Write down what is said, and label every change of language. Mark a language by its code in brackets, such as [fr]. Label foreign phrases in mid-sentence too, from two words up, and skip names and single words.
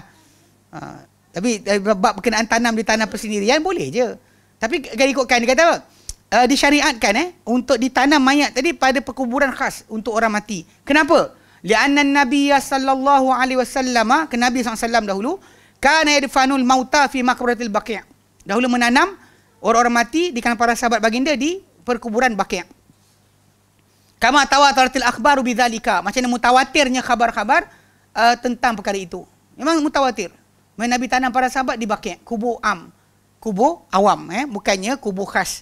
[ms] Tapi bab berkenaan tanam di tanah persendirian boleh je. Tapi kalau ikutkan dia kata apa? Disyariatkan untuk ditanam mayat tadi pada perkuburan khas untuk orang mati. [ar] Kenapa? لأن النبي صلى الله عليه وسلم, Nabi SAW dahulu كان يدفن الموتى في مقبرة البقيع'. [ms] Dahulu menanam orang-orang mati di kalangan para sahabat baginda di perkuburan Baqi'. [ar] كما تواترت الأخبار بذلك. [ms] Macam mana mutawatirnya khabar-khabar tentang perkara itu. Memang mutawatir. Nabi tanam para sahabat di Baqi', kubur kubur awam, bukannya kubur khas.